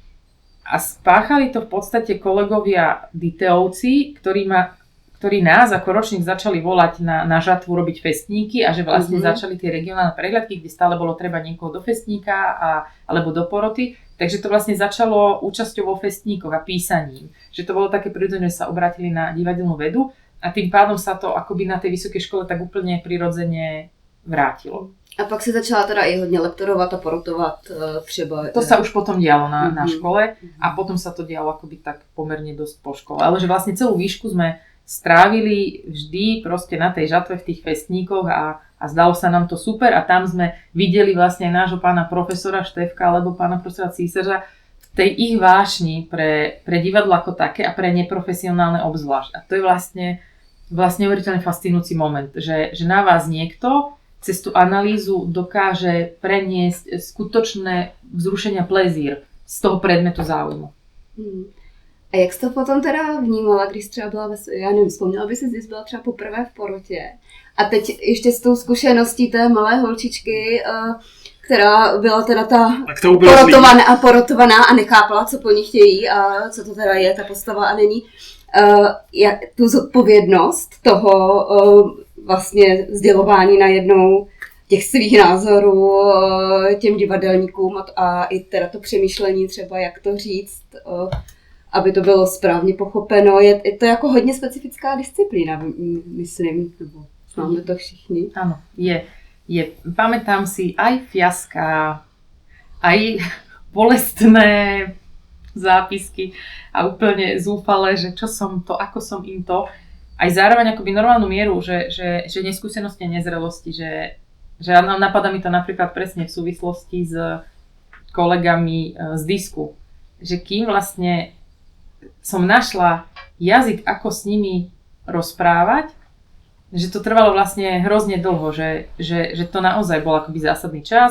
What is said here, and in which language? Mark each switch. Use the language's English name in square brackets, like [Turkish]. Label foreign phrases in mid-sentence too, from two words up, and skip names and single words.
[Slovak] A spáchali to v podstate kolegovia Diteovci, ktorí nás ako ročník začali volať na žatvu robiť festníky a že vlastne začali tie regionálne prehľadky, kde stále bolo treba niekoho do festníka alebo do poroty. Takže to vlastne začalo účasťou vo festníkoch a písaním. Že to bolo také prirodzené, že sa obrátili na divadelnú vedu a tým pádom sa to akoby na tej vysokej škole tak úplne prirodzene vrátilo. [Czech] A pak se začala teda i hodně lektorovat a porotovat třeba... [Slovak] To sa už potom dialo na škole a potom sa to dialo akoby tak pomerne dosť po škole. Ale že vlastne celú výšku sme strávili vždy proste na tej žatve v tých festníkoch a zdalo sa nám to super a tam sme videli vlastne aj nášho pána profesora Štefka alebo pána profesora Císařa v tej ich vášni pre divadlo ako také a pre neprofesionálne obzvlášť. A to je vlastne neuveriteľne fascinujúci moment, že na vás niekto cez tú analýzu dokáže preniesť skutočné vzrušenia plezír z toho predmetu záujmu. [Czech] A jak jsi to potom teda vnímala, když třeba byla, já nevím, vzpomněla by si, když byla třeba poprvé v porotě a teď ještě s tou zkušeností té malé holčičky, která byla teda ta porotovaná a nechápala, co po ní chtějí a co to teda je ta postava a není, tu zodpovědnost toho vlastně sdělování najednou těch svých názorů těm divadelníkům a i teda to přemýšlení třeba, jak to říct, aby to bylo správně pochopeno. Je to jako hodně specifická disciplína, myslím, nebo máme to všichni. [Slovak] Áno, je. Pamätám si aj fiaská, aj bolestné zápisky a úplne zúfale, že čo som to, ako som im to. Aj zároveň akoby normálnu mieru, že neskúsenosti a nezrelosti, že napadá mi to napríklad presne v súvislosti s kolegami z disku, že kým vlastne som našla jazyk, ako s nimi rozprávať, že to trvalo vlastne hrozne dlho, že to naozaj bol akoby zásadný čas.